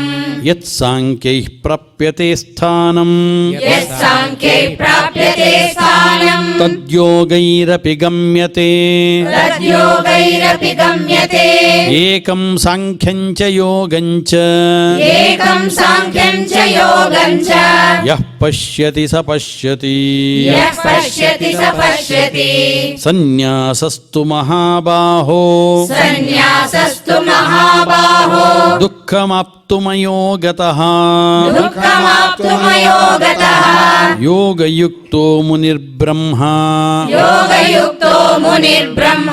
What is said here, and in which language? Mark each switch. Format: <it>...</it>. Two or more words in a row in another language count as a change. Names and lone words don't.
<sa>యత్సాంఖ్యైః ప్రాప్యతే స్థానం యస్సాంఖ్యై ప్రాప్యతే స్థానం తద్యోగైరపి గమ్యతే తద్యోగైరపి గమ్యతే ఏకం సాంఖ్యం చ యోగం చ ఏకం సాంఖ్యం చ యోగం చ యః పశ్యతి స పశ్యతి యః పశ్యతి స పశ్యతి సన్యాసస్తు మహాబాహో సన్యాసస్తు మహాబాహో దుఃఖమాప్తుమయో గతః దుఃఖమాప్తుమయో గతః యోగయుక్తో మునిర్బ్రహ్మ యోగయుక్తో మునిర్బ్రహ్మ</sa>